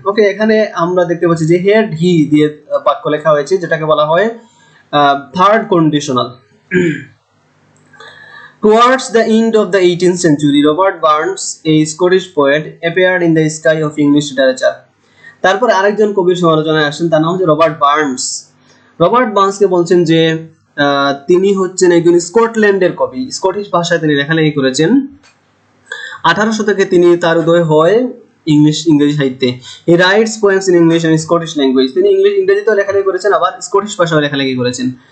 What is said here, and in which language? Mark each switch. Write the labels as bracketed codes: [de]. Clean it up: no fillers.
[bn] ওকে, এখানে আমরা দেখতে পাচ্ছি যে হেড হি দিয়ে বাক্য লেখা হয়েছে, যেটাকে বলা হয় third conditional. [en] Towards the end of the 18th century, Robert Burns, a Scottish poet, appeared in the sky of English literature. [bn] তারপর আরেকজন কবির সমালোচনায় আসেন, তার নাম হচ্ছে রবার্ট বার্নস। রবার্ট বার্নসকে বলছেন যে তিনি হচ্ছেন একজন স্কটল্যান্ডের কবি, স্কটিশ ভাষায় তিনি লেখালেখি করেছেন। 18 শতকে তিনি তার উদয় হয় ইংরেজি সাহিত্যে। [en] He writes poems in English and Scottish language. [bn] তিনি ইংরেজিতেও লেখালেখি করেছেন, আবার স্কটিশ ভাষায় লেখালেখি করেছেন।